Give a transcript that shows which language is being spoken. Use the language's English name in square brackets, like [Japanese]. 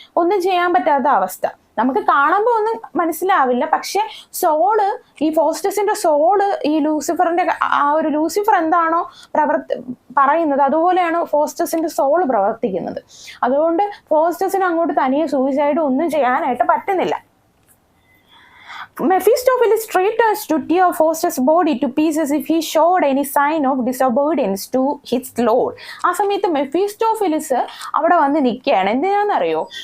[Malayalam] ഒന്നും ചെയ്യാൻ പറ്റാത്ത അവസ്ഥ. നമുക്ക് കാണുമ്പോൾ ഒന്നും മനസ്സിലാവില്ല, പക്ഷെ സോള്, ഈ ഫോസ്റ്റേഴ്സിന്റെ സോള് ഈ ലൂസിഫറിന്റെ ആ ഒരു ലൂസിഫർ എന്താണോ പറയുന്നത് അതുപോലെയാണ് ഫോസ്റ്റേഴ്സിന്റെ സോള് പ്രവർത്തിക്കുന്നത്. അതുകൊണ്ട് ഫോസ്റ്റേഴ്സിന് അങ്ങോട്ട് തനിയെ സൂയിസൈഡ് ഒന്നും ചെയ്യാനായിട്ട് പറ്റുന്നില്ല. [English] Mephistopheles threatens to tear Faustus' body to pieces if he showed any sign of disobedience to his lord. [Malayalam] ആ സമയത്ത് മെഫിസ്റ്റോഫിലിസ് അവിടെ വന്ന് നിൽക്കുകയാണ്. എന്തിനാണെന്നറിയോ?